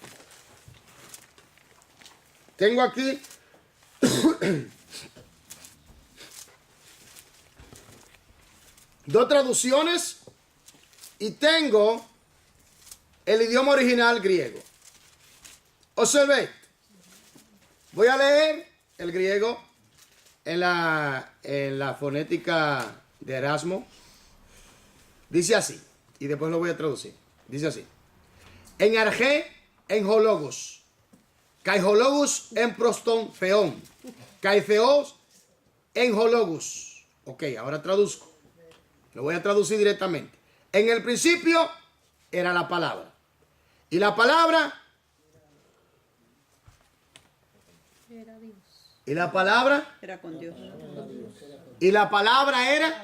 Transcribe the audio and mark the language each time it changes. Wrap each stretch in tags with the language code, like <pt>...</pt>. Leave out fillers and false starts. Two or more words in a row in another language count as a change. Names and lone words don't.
<es>Tengo aquí dos traducciones y tengo el idioma original griego. Observe. Voy a leer el griego en la fonética de Erasmo. Dice así, y después lo voy a traducir. Dice así.</es> <el>Ἐν ἀρχῇ ἦν ὁ λόγος. Καὶ ὁ λόγος ἦν πρὸς τὸν θεόν. Καὶ θεὸς ἦν ὁ λόγος.</el> <es>Ok, ahora traduzco. Lo voy a traducir directamente. En el principio era la palabra. Y la palabra. Era Dios. Y la palabra. Era con Dios. Y la palabra era.</es>